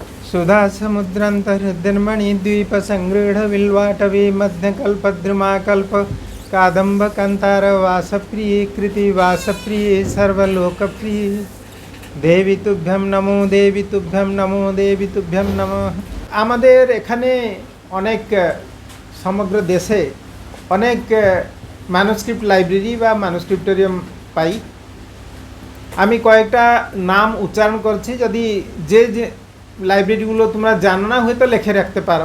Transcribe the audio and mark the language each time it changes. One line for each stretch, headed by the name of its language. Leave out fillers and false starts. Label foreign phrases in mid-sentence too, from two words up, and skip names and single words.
Sanskrit: सुधासमुद्रान्तर्धर्मणि द्वीपसङ्गृढविल्वाटवी मध्यकल्पद्रुमाकल्प कादम्बकान्तारवासप्रिये कृतिवासप्रिये सर्वलोकप्रिये देवी तुभ्यं नमो देवी तुभ्यं नमो देवी तुभ्यं नमः।
Bangla: আমাদের এখানে অনেক সমগ্র দেশে অনেক
English: manuscript library
Bangla: বা ম্যানুস্ক্রিপ্টোরিয়াম পাই। আমি কয়েকটা নাম উচ্চারণ করছি, যদি যে যে লাইব্রেরিগুলো তোমরা জানো না হয়তো লিখে রাখতে পারো।